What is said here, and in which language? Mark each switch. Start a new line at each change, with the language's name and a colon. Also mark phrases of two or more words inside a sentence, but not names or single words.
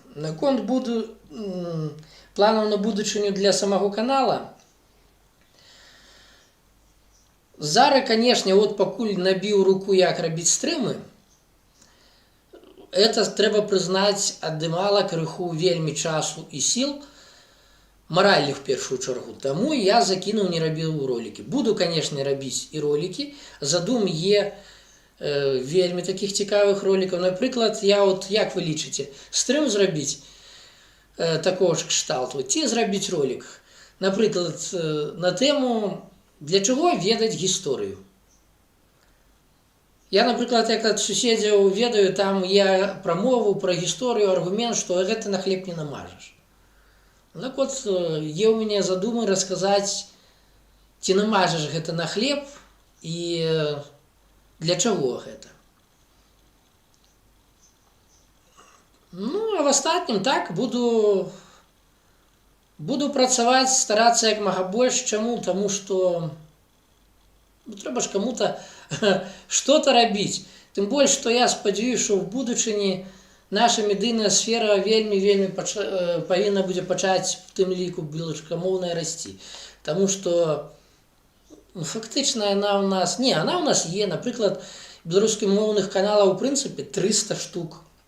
Belarusian: Наконт планаў на будучыню для
Russian: самого канала,
Belarusian: зараз, конечно, вот пакуль набіў руку, як рабіць стрымы, это, трэба прызнаць, адымала крыху вельмі часу і сіл, Маральных в першую чаргу. Таму я закінуў, не рабіў ролики. Буду, конечно, рабіць і ролики. Задум є вельмі таких цікавых роликаў. Напрыклад, я от, як вы лічыце, стрым зрабіць такого ж кшталту, ці зрабіць ролик. Напрыклад, на тэму, для чаго ведаць гісторыю. Я, напрыклад, як ад суседзяў ведаю, там я прамову пра гісторыю, аргумент, што гэта на хлеб не намажаш. Так от, є ў мяне задумы расказаць, ці намажаш гэта на хлеб і для чаго гэта. Ну, а в астатнім так, буду працаваць, старацца як мага больш. Чаму? Таму што трэба ж
Russian: каму-то что-то
Belarusian: рабіць. Тым больш, што я спадзяюся, што ў будучыні наша медыйная сфера вельмі павінна будзе пачаць в тым ліку беларускамоўнай расці. Таму што фактычна яна ў нас... Не, она ў нас є. Напрыклад, беларускамоўных каналаў, у прынцыпе, 300 штук.